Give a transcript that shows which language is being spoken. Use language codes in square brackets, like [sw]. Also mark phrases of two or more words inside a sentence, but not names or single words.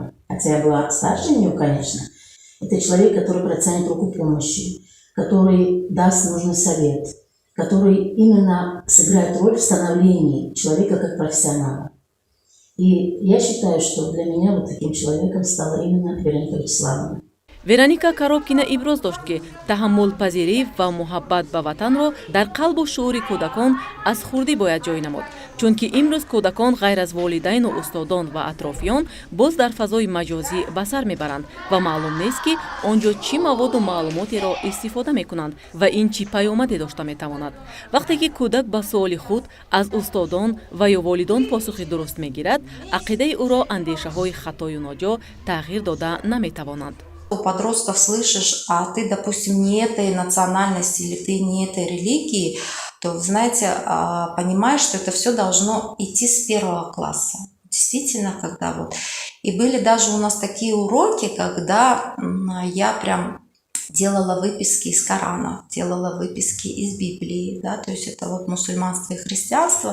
[ru] Хотя я была старше нее, конечно. Это человек, который протянет руку помощи, который даст нужный совет, который именно сыграет роль в становлении человека как профессионала. И я считаю, что для меня вот таким человеком стала именно Вероника Вячеславовна. [tg] Вероника Коробкина иброз дошт ки таҳаммулпазирӣ ва муҳаббат ба ватанро дар қалбу шуури кӯдакон аз хурдӣ бояд ҷой намуд, чунки имрӯз кӯдакон ғайр аз волидайну устодон ва атрофиён боз дар фазои маҷозӣ ба сар мебаранд ва маълум нест ки он ҷо чӣ маводу маълумотеро истифода мекунанд ва ин чӣ паёмаде дошта метавонад. Вақте ки кӯдак ба суоли худ аз устодон ва ё волидон посухи дуруст мегирад, ақидаи ӯро андешаҳои хатою ноҷо тағйир дода наметавонанд. [ru] У подростков слышишь: а ты, допустим, не этой национальности или ты не этой религии, то, вы знаете, понимаешь, что это все должно идти с 1 класса. Действительно, когда вот. И были даже у нас такие уроки, когда я прям делала выписки из Корана, делала выписки из Библии, да, то есть это вот мусульманство и христианство.